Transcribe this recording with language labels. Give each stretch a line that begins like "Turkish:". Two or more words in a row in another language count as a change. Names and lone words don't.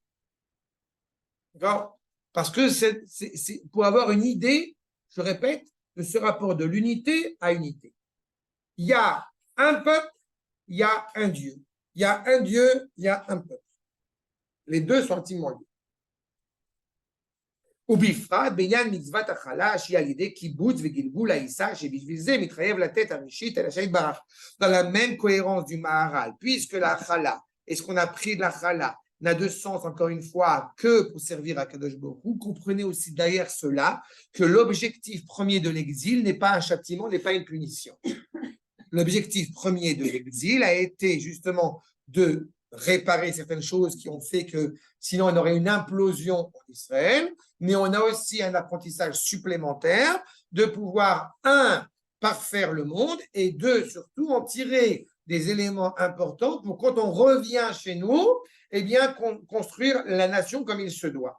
French: D'accord? Parce que c'est pour avoir une idée, je répète, de ce rapport de l'unité à unité. Il y a un peuple, il y a un Dieu. Il y a un Dieu, il y a un peuple. Les deux sont intimement liés.
Hebrew: ובפרט בעניין מצוות החלה שהיא על ידי קיבוץ וגלגול העיסה שבשביל זה מתחייב לתת הראשית אל השם יתברך.
French: Dans la même cohérence du Maharal, puisque la chala et ce qu'on a pris de la chala n'a de sens encore une fois que pour servir à Kadosh Baruch Hu, comprenez aussi derrière cela que l'objectif premier de l'exil n'est pas un châtiment, n'est pas une punition. L'objectif premier de l'exil a été justement de réparer certaines choses qui ont fait que sinon on aurait une implosion en Israël, mais on a aussi un apprentissage supplémentaire de pouvoir, parfaire le monde et deux, surtout en tirer des éléments importants pour quand on revient chez nous, eh bien construire la nation comme il se doit.